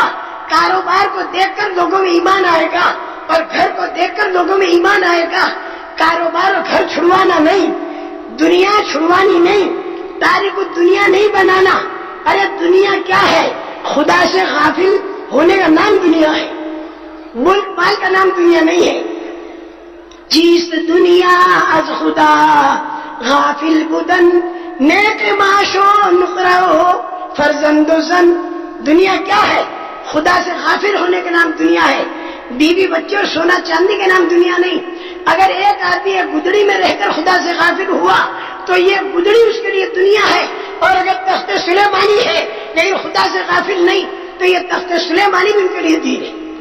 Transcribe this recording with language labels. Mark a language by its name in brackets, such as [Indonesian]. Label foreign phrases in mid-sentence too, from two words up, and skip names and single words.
[Urdu] کاروبار کو دیکھ کر لوگوں میں ایمان آئے گا اور گھر کو دیکھ کر لوگوں میں ایمان آئے گا۔ کاروبار اور گھر چھڑوانا نہیں، دنیا چھڑوانی نہیں، تاریخ دنیا نہیں بنانا. ارے دنیا کیا ہے؟ خدا سے غافل ہونے کا نام دنیا ہے, ملک مال کا نام دنیا نہیں ہے. [Persian] چیست دنیا از خدا غافل بودن, نیک معاش و نقرہ و فرزند و زن. [Urdu] دنیا کیا ہے؟ خدا سے غافل ہونے کا نام دنیا ہے. بیوی بچے اور سونا چاندی کا نام دنیا نہیں. اگر ایک آدمی ایک گدڑی میں رہ کر خدا سے غافل ہوا تو یہ گدڑی اس کے لیے دنیا ہے, اور اگر تخت سلیمانی ہے لیکن خدا سے غافل نہیں تو یہ تخت سلیمانی بھی ان کے لیے دین ہے.